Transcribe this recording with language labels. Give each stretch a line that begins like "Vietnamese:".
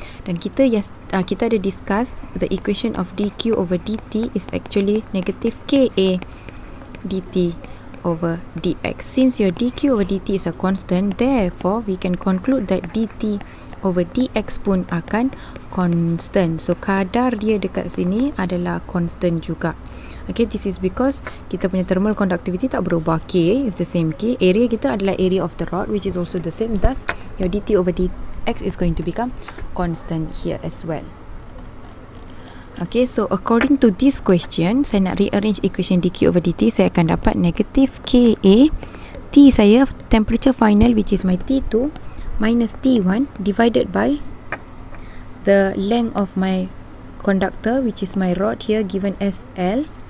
Malay: Dan kita ada
English: discuss the equation of dq over dt is actually negative Ka dt over dx. Since your dq over dt is a constant, therefore we can conclude that dt over dx
Malay: pun akan
English: constant.
Malay: So kadar dia dekat sini adalah constant juga.
English: Okay, this is because
Malay: kita punya
English: thermal conductivity
Malay: tak berubah.
English: K is the same K. Area
Malay: kita adalah
English: area of the rod, which is also the same. Thus your dt over dx is going to become constant here as well. Okay, so according to this question,
Malay: saya nak
English: rearrange equation dq over dt.
Malay: Saya akan dapat
English: negative Ka T saya, temperature final which is my T2 minus T1 divided by the length of my conductor which is my rod here given as L.